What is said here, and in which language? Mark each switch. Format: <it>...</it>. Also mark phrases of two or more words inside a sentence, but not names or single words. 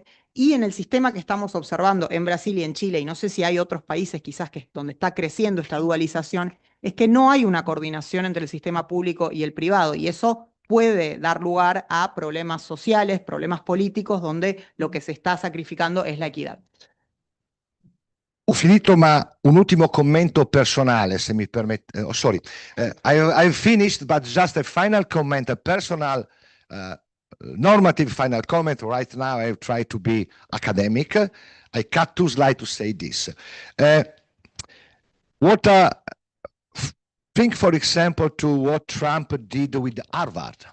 <es>Y en el sistema que estamos observando en Brasil y en Chile, y no sé si hay otros países quizás donde está creciendo esta dualización, es que no hay una coordinación entre el sistema público y el privado, y eso puede dar lugar a problemas sociales, problemas políticos, donde lo que se está sacrificando es la equidad.</es> <it>Ho finito, ma un ultimo commento personale, se mi permette.</it> <en>I've finished, but just a final comment, a personal, normative final comment. Right now, I've tried to be academic. I cut two slides to say this. Think, for example, to what Trump did with Harvard.</en>